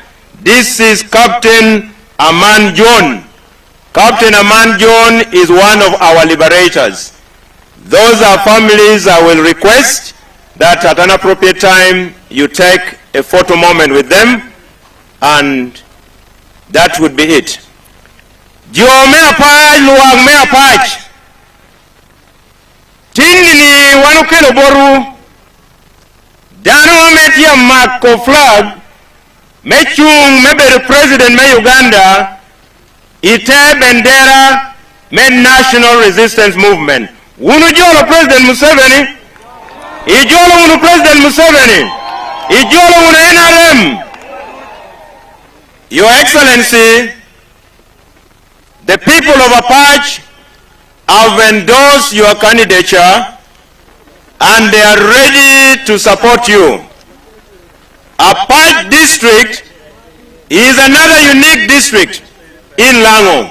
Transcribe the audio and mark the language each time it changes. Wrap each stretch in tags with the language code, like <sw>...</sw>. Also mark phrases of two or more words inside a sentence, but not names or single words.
<en>This is Captain Aman John. Captain Aman John is one of our liberators. Those are families I will request that at an appropriate time you take a photo moment with them, and that would be it.</en> <laj>Jo me apaj, luang me apaj. Tindini wanukelo boru. Dano metia mako flag. Mechung mebe President me Uganda. ite bendera men national resistance movement. Unu jolo President Museveni. Ijolo unu President Museveni. Ijolo unu NRM.</laj> <en>Your Excellency, the people of Apac have endorsed your candidature and they are ready to support you. Apac district is another unique district in Lango.</en>